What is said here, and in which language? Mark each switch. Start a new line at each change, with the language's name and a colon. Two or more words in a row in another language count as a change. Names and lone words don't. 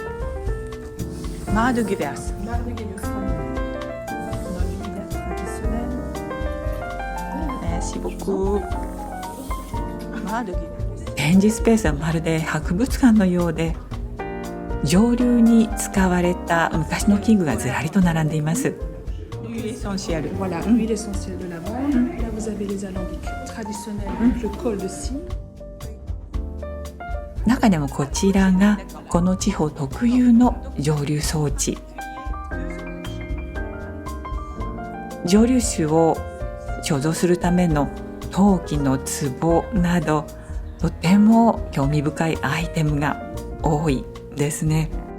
Japanese: マードギュベアス、展示スペースはまるで博物館のようで、蒸留に使われた昔の器具がずらりと並んでいます。
French: Voilà, l'huile essentielle de lavande. Là, vous avez les alambics traditionnels, le col de cygne.
Japanese: 中でもこちらがこの地方特有の蒸留装置。蒸留酒を貯蔵するための陶器の壺など、とても興味深いアイテムが多いですね。